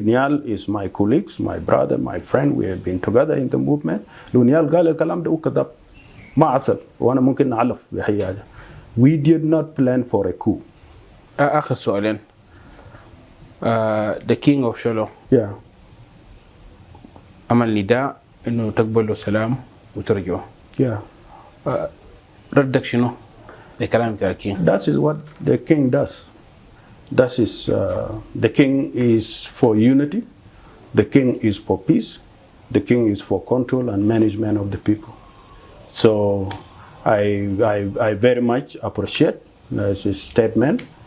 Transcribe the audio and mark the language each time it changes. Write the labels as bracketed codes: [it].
[en] نيال is my colleagues, my brother, my friend. We have been together in the movement. [ar] لو نيال قال الكلام ده وكذب ما أصل. وانا ممكن نعلف بحياته. [en] We did not plan for a coup. [ar] آخر سؤالين. [en] The king of Sholo Yeah. [ar] عمل نداء إنه تقبلوا السلام وترجعوا. [en] Yeah. [ar] ردك شنو؟ الكلام بتاع الكينج. [en] That is what the king does. That is the king is for unity. The king is for peace. The king is for control and management of the people. So I very much appreciate this statement.